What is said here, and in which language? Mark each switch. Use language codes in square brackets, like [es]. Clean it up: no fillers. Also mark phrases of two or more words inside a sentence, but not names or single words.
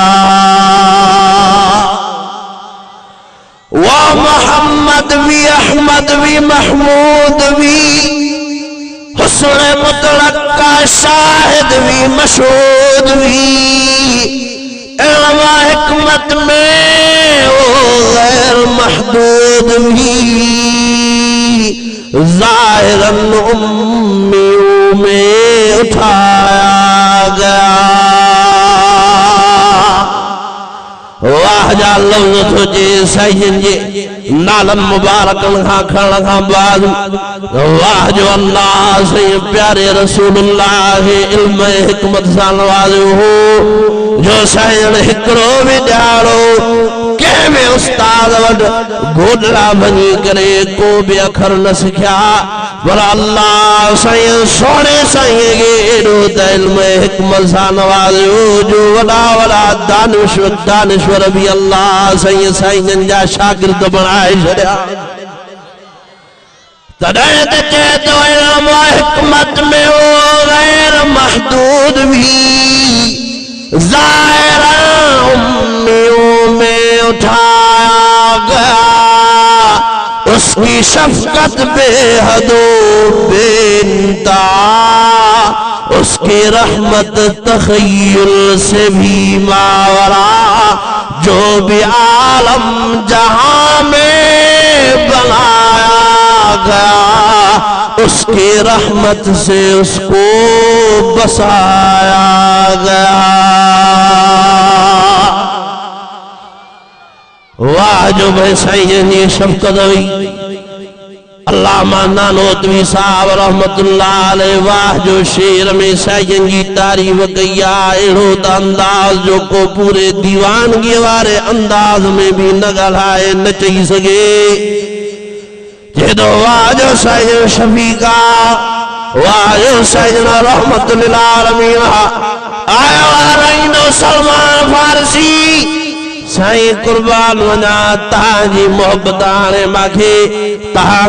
[ur] واہ محمد بھی احمد بھی محمود بھی حسن مطلق کا شاہد بھی مشہود بھی علم حکمت میں وہ غیر محدود بھی ظاہراً امیوں میں اٹھایا گیا [sd] वाह जा लफ्ज़ तो जे साईं जे नालन मुबारकन खां खणण खां बाद वाह जो अल्लाह से प्यारे रसूलुल्लाह इल्म हिकमत सां नवाज़ियो हो जो साईं हिकिड़ो बि ॼाणो कंहिंमें उस्ताद वटि गोॾड़ा वञी करे को बि अखर न सिखिया पर अल्लाह साईं सोणे साईं खे एॾो त इल्म हिकमत सां नवाज़ियो जो वॾा वॾा दानिश्वर भी अल्लाह साईं साईं जा शागिर्द बणाए छॾिया तॾहिं त चए थो [ur] علم حکمت میں وہ غیر محدود بھی ظاہراً امیوں میں اٹھایا گیا اسکی شفقت بےحدو بےانتہا اسکی رحمت تخیل سے بھی ماورا جو بھی عالم جہاں میں بنایا گیا اسکی رحمت سے اسکو بسایا گیا [sd] वाह जो भाई साईं जी शफ़क़त हुई अल्लामा नानोतवी साहब रहमतुल्लाह अलैह वाह जो शेर में साईं जी तारीफ़ कई आहे अहिड़ो त अंदाज़ जो को पूरे दीवानगी वारे अंदाज़ में भी न ॻाल्हाए न चई सघे जेॾो वाह जो साईं शफ़ीका वाह जो साईं रहमतुल आलमीन आयो रहंदो सलमान फारसी साईं कुर्बान वञा तव्हांजी मोहबत हाणे मूंखे तव्हां